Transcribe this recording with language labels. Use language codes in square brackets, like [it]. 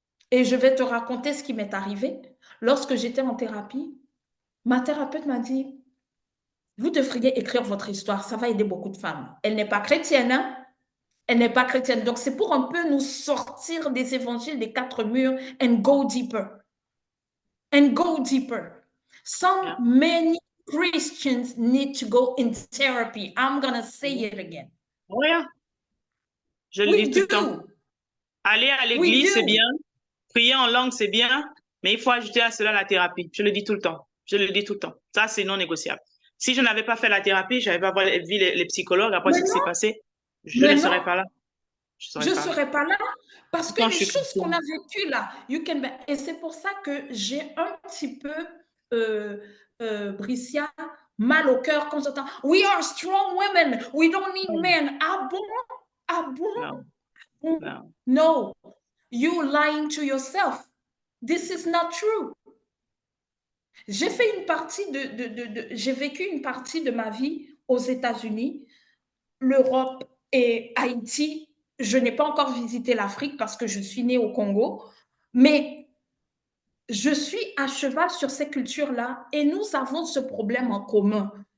[fr] Et je vais te raconter ce qui m'est arrivé. Lorsque j'étais en thérapie, ma thérapeute m'a dit, vous devriez écrire votre histoire, ça va aider beaucoup de femmes. Elle n'est pas chrétienne, hein? Elle n'est pas chrétienne. Donc, c'est pour un peu nous sortir des évangiles des 4 murs [en] and go deeper. And go deeper. Many Christians need to go in therapy. I'm going to say it again. Oh yeah. [fr] Je le dis tout le temps. Aller à l'église, c'est bien. Prier en langue, c'est bien. Mais il faut ajouter à cela la thérapie. Je le dis tout le temps. Je le dis tout le temps. Ça, c'est non négociable. Si je n'avais pas fait la thérapie, je n'avais pas vu les psychologues après ce qui s'est passé, je ne serais pas là. Je ne serais pas là parce que les choses qu'on a vécues là, et c'est pour ça que j'ai un petit peu, Bricia, mal au cœur quand j'entends « [en] We are strong women, we don't need men ». [fr] Ah bon? Ah bon? [en] No. No, you're lying to yourself. This is not true. [fr] J'ai fait une partie j'ai vécu une partie de ma vie aux États-Unis, l'Europe et Haïti. Je n'ai pas encore visité l'Afrique parce que je suis née au Congo, mais je suis à cheval sur ces cultures-là et nous avons ce problème en commun.